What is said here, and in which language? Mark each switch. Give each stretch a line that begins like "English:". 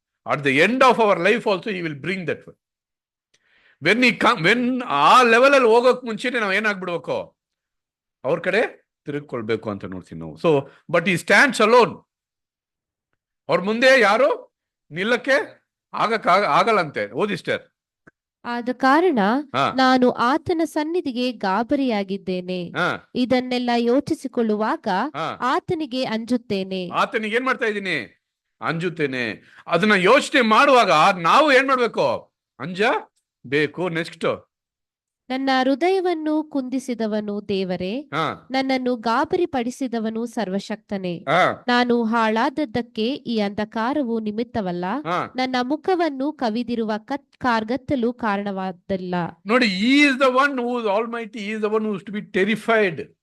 English: At the end of our life also he will bring that.
Kannada: when ಆ level ಅಲ್ಲಿ ಹೋಗೋಕ್ ಮುಂಚೆನೆ ನಾವು ಏನಾಗ್ಬಿಡ್ಬೇಕು, ಅವ್ರ ಕಡೆ ತಿರುಗಿಕೊಳ್ಬೇಕು ಅಂತ ನೋಡ್ತೀವಿ ನಾವು. ಸೊ
English: But ಈ stands alone.
Kannada: ಅವ್ರ ಮುಂದೆ ಯಾರು ನಿಲ್ಲಕ್ಕೆ ಆಗಲ್ಲಂತೆ. ಓದಿಸ್ಟರ್. ಆದ ಕಾರಣ ಹಾ ನಾನು ಆತನ ಸನ್ನಿಧಿಗೆ ಗಾಬರಿಯಾಗಿದ್ದೇನೆ. ಹಾ ಇದನ್ನೆಲ್ಲ ಯೋಚಿಸಿಕೊಳ್ಳುವಾಗ ಹಾ ಆತನಿಗೆ ಅಂಜುತ್ತೇನೆ. ಆತನಿಗೆ ಏನ್ ಮಾಡ್ತಾ ಇದ್ದೀನಿ? ಅಂಜುತ್ತೇನೆ. ಅದನ್ನ ಯೋಚನೆ ಮಾಡುವಾಗ ನಾವು ಏನ್ ಮಾಡ್ಬೇಕು? ಬೇಕು. ನೆಕ್ಸ್ಟ್, ನನ್ನ ಹೃದಯವನ್ನು ಕುಂದಿಸಿದವನು ದೇವರೇ, ಹಾ ನನ್ನನ್ನು ಗಾಬರಿ ಪಡಿಸಿದವನು ಸರ್ವಶಕ್ತನೇ. ಹಾ ನಾನು ಹಾಳಾದದ್ದಕ್ಕೆ ಈ ಅಂಧಕಾರವು ನಿಮಿತ್ತವಲ್ಲ, ಹಾ ನನ್ನ ಮುಖವನ್ನು ಕವಿದಿರುವ ಕಾರ್ಗತ್ತಲು ಕಾರಣವಾದಲ್ಲ.
English: ನೋಡಿ, he is the one who is almighty, he is the one who is to be terrified.